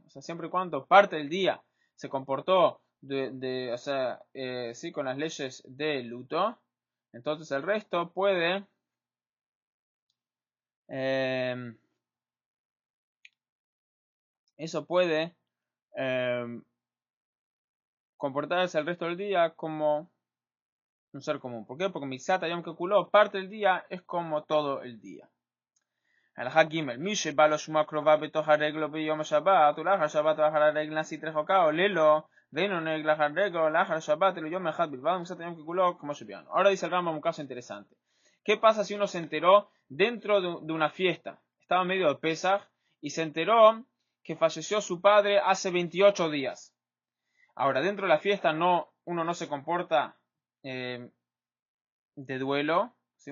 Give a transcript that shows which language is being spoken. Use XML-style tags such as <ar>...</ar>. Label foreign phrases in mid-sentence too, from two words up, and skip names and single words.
<es>O sea, siempre y cuando parte del día se comportó con las leyes de luto, entonces el resto puede comportarse el resto del día como un ser común. ¿Por qué? Porque</es> <he>מקצת היום ככולו,</he> <es>parte del día es como todo el día.</es> <he>הלכה ג' מי שבא לו שמוע קרובה בתוך הרגלו ביום השבת ולאחר השבת ואחר הרגל נשית רחוקה עולה לו ואינו נוהג לאחר רגל או לאחר השבת אלא יום אחד בלבד ומקצת היום ככולו כמו שביאנו.</he> <es>Ahora dice el Rambam un caso interesante. ¿Qué pasa si uno se enteró dentro de una fiesta? Estaba en medio de Pesaj y se enteró que falleció su padre hace 28 días. Ahora, dentro de la fiesta uno no se comporta de duelo, ¿sí?</es>